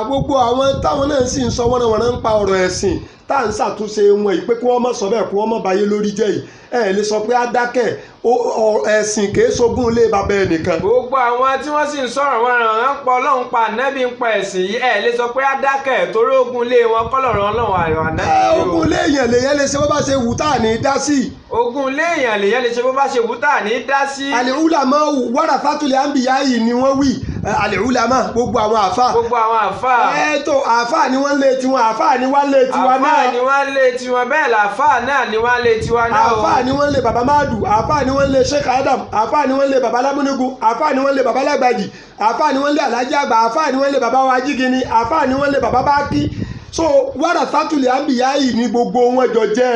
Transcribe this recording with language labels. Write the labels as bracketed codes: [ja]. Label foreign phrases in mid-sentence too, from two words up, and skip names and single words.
[yo] gbogbo àwọn táwọn náà sì ń sọ wọ́n ń pa ọ̀rọ̀ ẹ̀sìn tá à ń ṣàtúnṣe wọn yìí pé kí wọ́n má sọ bẹ́ẹ̀ kí wọ́n má bayé lórí jẹ́ yìí ẹ lè sọ pé á dákẹ́ ẹ̀sìn kìí ṣogún ilé bàbá ẹnìkan. gbogbo àwọn tí wọ́n sì ń sọ̀rọ̀ wọn ràn án pa Ọlọ́run pa ànábì ń pa ẹ̀sìn yìí ẹ lè sọ pé á dákẹ́ torí ogun ilé wọn kọ́lọ̀rọ̀ Ọlọ́run àyọ̀ ànábì yìí o. ogun ilé èèyàn lèyàn lè ṣe bó bá ṣe wù tá à ní dá sí. ogun ilé èèyàn lèyàn lè ṣe bó bá ṣe wù tá à ní dá sí. [ar] العلماء ورثة الأنبياء [yo] yìí ni wọ́n wí al-ulama gbogbo àwọn àfa. gbogbo àwọn àfa. tó àfa ni wọ́n lé tiwọn àfa ni wọ́n lé tiwa náà. àfa ni wọ́n lé tiwọn bẹ́ẹ̀ làfa náà ni wọ́n lé tiwa náà o. àfa ni wọ́n lé baba Madu àfa ni wọ́n lé Sheikh Adam àfa ni wọ́n lé baba Lámúnigun àfa ni wọ́n lé baba Lágbàjì àfa ni wọ́n lé Alhaji Àgbà àfa ni wọ́n lé baba wa Jígini àfa ni wọ́n lé baba Bákí so [ar] ورثة الأنبياء [yo] yìí ni gbogbo wọn jọ jẹ́.